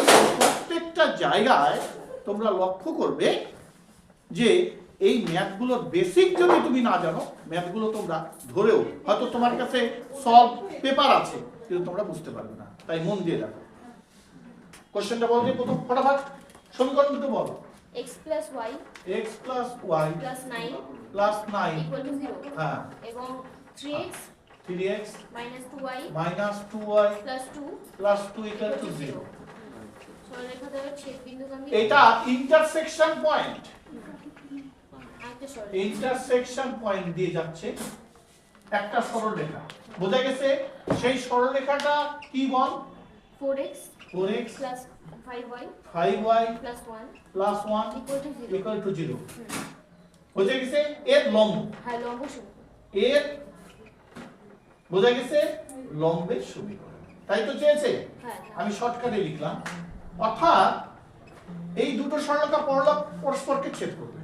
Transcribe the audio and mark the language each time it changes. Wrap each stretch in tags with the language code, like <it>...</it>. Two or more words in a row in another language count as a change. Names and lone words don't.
<bn>প্রত্যেকটা জায়গায় তোমরা লক্ষ্য করবে যে এই ম্যাথগুলোর বেসিক যদি তুমি না জানো, ম্যাথগুলো তোমরা ধরেও হয়তো তোমার কাছে সলভ পেপার আছে কিন্তু তোমরা বুঝতে পারবে না। তাই মন দিয়ে দেখো। কোশ্চেনটা বল যে প্রথম ফটাফট সমীকরণ দুটো বলো।</bn> <en>x plus y x plus y plus 9 plus 9 equal to 0</en> <bn>হ্যাঁ এবং 3x</bn> <en>3x minus 2y minus 2y plus 2 plus 2 equal to 0।</en> <bn>সরলরেখা দ্বারা ছেদবিন্দুগামী এটা</bn> <en>intersection point.</en> <bn>একটা সরলরেখা</bn> <en>intersection point</en> <bn>দিয়ে যাচ্ছে একটা সরলরেখা, বোঝা গেছে? সেই সরলরেখাটা কি বল?</bn> <en>4x 4x plus 5y 5y plus 1 plus 1 equal to 0 equal to 0</en> <bn>বোঝা গেছে? এর লম্ব, হ্যাঁ লম্ব সমকোণ এর বোঝা গেছে লম্বের সমীকরণ, তাই তো চেয়েছে? হ্যাঁ আমি শর্টকাটে লিখলাম। অর্থাৎ এই দুটো সরলরেখা পরস্পরকে ছেদ করবে।</bn>